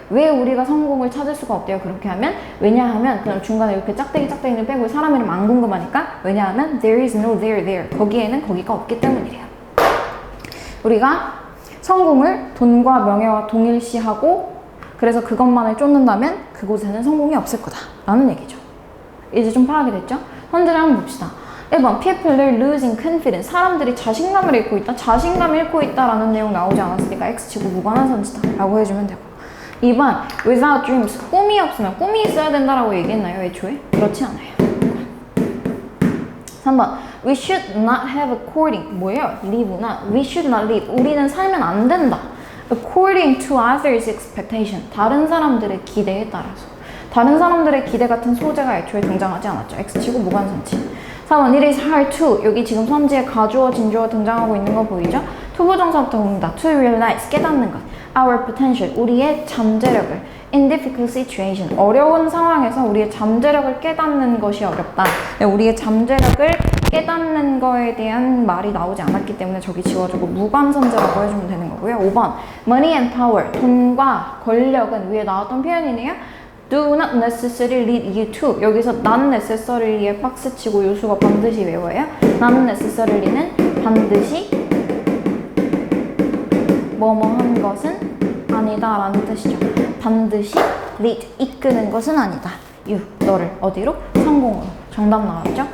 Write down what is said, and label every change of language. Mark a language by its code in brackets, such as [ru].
[ko] 왜 우리가 성공을 찾을 수가 없대요? 그렇게 하면 왜냐하면 그냥 중간에 이렇게 짝대기는 빼고 사람 이름 안 궁금하니까 왜냐하면 [en] there is no there. [ko] 거기에는 거기가 없기 때문이래요. 우리가 성공을 돈과 명예와 동일시하고 그래서 그것만을 쫓는다면 그곳에는 성공이 없을 거다 라는 얘기죠. 이제 좀 파악이 됐죠? 현재를 한번 봅시다. 1번 [en] People are losing confidence. [ko] 사람들이 자신감을 잃고 있다. 자신감을 잃고 있다 라는 내용 나오지 않았으니까 X치고 무관한 선지다 라고 해주면 되고 2번 [en] Without dreams. [ko] 꿈이 없으면 꿈이 있어야 된다라고 얘기했나요? 애초에? 그렇지 않아요. 3번 [en] We should not have according. [ko] 뭐예요? [en] live나 We should not live. [ko] 우리는 살면 안 된다. [en] According to others' expectation. [ko] 다른 사람들의 기대에 따라서. 다른 사람들의 기대 같은 소재가 애초에 등장하지 않았죠. X치고 무관선지. 4번 [en] It is hard to. [ko] 여기 지금 선지에 가주어, 진주어 등장하고 있는 거 보이죠? 투부정사부터 봅니다. [en] To realize. [ko] 깨닫는 것. [en] Our potential. [ko] 우리의 잠재력을. [en] In difficult situation. [ko] 어려운 상황에서 우리의 잠재력을 깨닫는 것이 어렵다. 우리의 잠재력을 깨닫는 거에 대한 말이 나오지 않았기 때문에 저기 지워주고 무관선제라고 해주면 되는 거고요. 5번 [en] Money and power. [ko] 돈과 권력은 위에 나왔던 표현이네요. [en] Do not necessarily lead you to. [ko] 여기서 not necessary에 박스 치고 요수가 반드시 외워요. not necessary는 반드시 뭐뭐한 것은 아니다 라는 뜻이죠. 반드시 lead, 이끄는 것은 아니다. you, 너를 어디로? 성공으로. 정답 나왔죠?